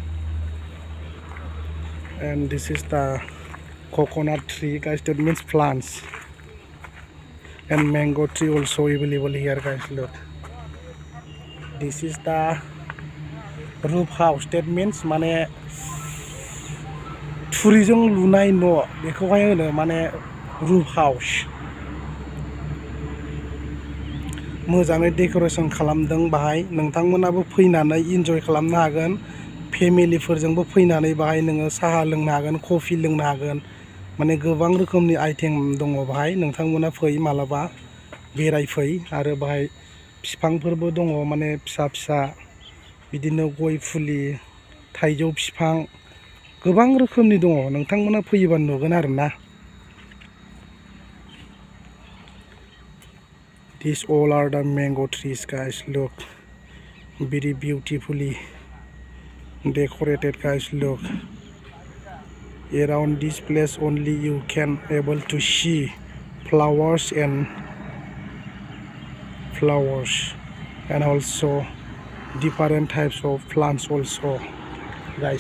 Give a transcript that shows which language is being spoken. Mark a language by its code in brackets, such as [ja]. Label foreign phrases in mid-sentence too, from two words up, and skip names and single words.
[en] And this is the coconut tree, guys. That means plants, and mango tree also available here, guys. Look, this is the roof house. That means [brx] mane थुरिजों लुनाय न' बेखौहाय होनो माने [en] roof house. [brx] मोजाङै डेक'रेशन खालामदों बाहाय. नोंथांमोनाबो फैनानै इन्जय खालामनो हागोन. फेमिलिफोरजोंबो फैनानै बाहाय नोङो साहा लोंनो हागोन, कफि लोंनो हागोन. माने गोबां रोखोमनि आइटेम दङ बाहाय. नोंथांमोना फै मालाबा बेरायफै. आरो बाहाय बिफांफोरबो दङ, माने फिसा फिसा बिदिनो गय फुलि, थाइजौ बिफां, गोबां रोखोमनि दङ. नोंथांमोना फैयोबा नुगोन आरोना. [en] These all are the mango trees, guys. Look, very beautifully decorated, guys. Look, around this place only you can able to see flowers and also different types of plants also, guys.